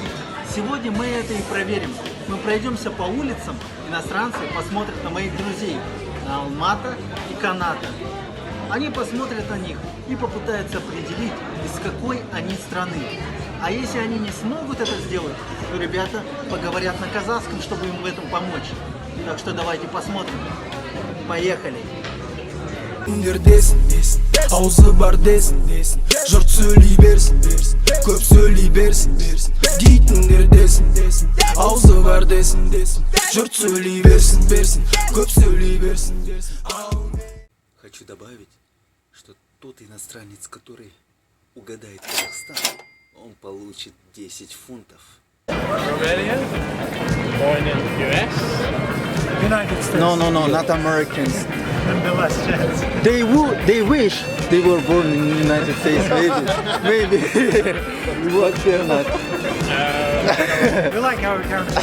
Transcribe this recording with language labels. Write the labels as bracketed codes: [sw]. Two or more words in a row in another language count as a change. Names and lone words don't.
[ru] Сегодня мы это и проверим. Мы пройдемся по улицам, иностранцы посмотрят на моих друзей, на Алмата и Каната. Они посмотрят на них и попытаются определить, из какой они страны. А если они не смогут это сделать, то ребята поговорят на казахском, чтобы им в этом помочь. Так что давайте посмотрим. Поехали! [kk] Аузы бар десін, десін. Жұрт сөйлей берсін, берсін. Көп сөйлей берсін, берсін. Дейтіндер десін, десін. Аузы бар десін, десін. Жұрт сөйлей берсін, берсін. Көп сөйлей берсін, десін. [ru] Хочу добавить, что тот иностранец, который угадает Казахстан, он получит 10 фунтов. [en] Romania? Born in the US? United States. No, not Americans. And the last chance. They wish they were born in the United States, maybe. What they're not. We like our country.